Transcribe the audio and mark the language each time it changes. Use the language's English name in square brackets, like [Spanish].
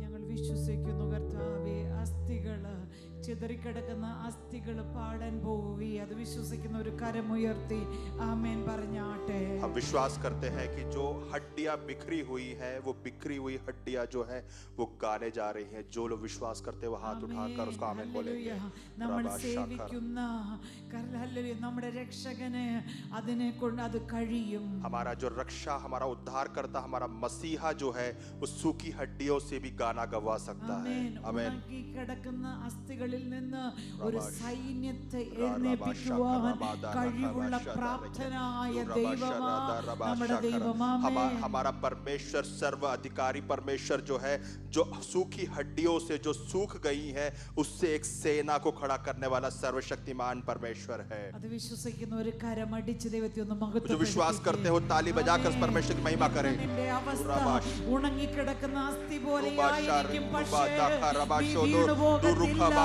[Malayalam] വിശ്വസിക്കുന്നു കർത്താവേ, അസ്ഥികള് ചിതറിക്കിടക്കുന്ന അസ്ഥികൾ പാടാൻ പോവുകി. അത് വിശ്വസിക്കുന്ന ഒരു കരമുയർത്തി ആമേൻ പറഞ്ഞാട്ടെ. [Hindi] हम विश्वास करते हैं कि जो हड्डियां बिखरी हुई है, वो बिखरी हुई हड्डियां जो है वो गाने जा रही हैं. जो लोग विश्वास करते हैं वो हाथ उठाकर उसको आमीन बोलेंगे. [Malayalam] നമ്മൾ സേവിക്കുന്ന നമ്മുടെ രക്ഷകന് അതിനെ കൊണ്ട് അത് കഴിയും. [Hindi] हमारा जो रक्षा, हमारा उद्धार करता, हमारा मसीहा जो है वो सूखी हड्डियों से भी गाना गवा सकता है. आमीन. [Malayalam] കിടക്കുന്ന അസ്ഥികളിൽ നിന്ന് ഒരു സൈന്യത്തെ എഴുന്നേൽപ്പിക്കുവാൻ കഴിവുള്ള പ്രാപ്തനായ ദൈവമാണ് നമ്മുടെ ദൈവം. [Hindi] हमारा परमेश्वर सर्व अधिकारी परमेश्वर जो है, जो सूखी हड्डियों से जो सूख गई है उससे एक सेना को खड़ा करने वाला सर्वशक्तिमान परमेश्वर है. [Malayalam] അത് വിശ്വസിക്കുന്ന ഒരു കരമടിച്ച് ദൈവത്തെ ഒന്ന് [Hindi] जो [Malayalam] മഹത്വപ്പെടുത്തുക. [Hindi] विश्वास करते हो ताली बजाकर उस परमेश्वर की महिमा करें. [Malayalam] നിന്റെ അവസ്ഥ ഉണങ്ങിക്കിടക്കുന്ന അസ്ഥി പോലെയായിരിക്കും, പക്ഷേ നീ വീണുപോകത്തില്ല.